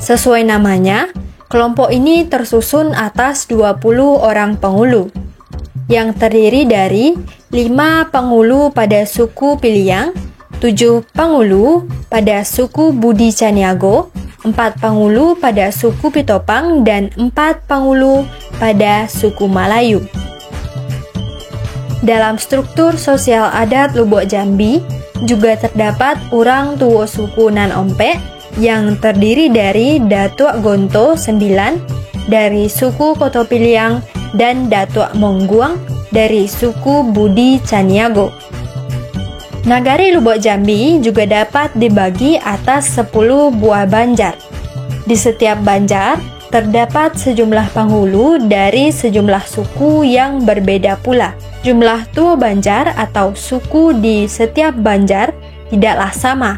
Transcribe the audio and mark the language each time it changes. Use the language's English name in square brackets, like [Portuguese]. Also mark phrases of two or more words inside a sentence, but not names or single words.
[Indonesian] Sesuai namanya, kelompok ini tersusun atas 20 orang penghulu, yang terdiri dari 5 penghulu pada suku Piliang, 7 penghulu pada suku Budi Caniago, 4 penghulu pada suku Pitopang, dan 4 penghulu pada suku Malayu. Dalam struktur sosial adat Lubuk Jambi, juga terdapat orang tua suku Nan Ompek yang terdiri dari Datuk Gonto 9 dari suku Koto Piliang dan Datuk Mongguang dari suku Budi Caniago. Nagari Lubuk Jambi juga dapat dibagi atas 10 buah banjar. Di setiap banjar terdapat sejumlah penghulu dari sejumlah suku yang berbeda pula. Jumlah tua banjar atau suku di setiap banjar tidaklah sama.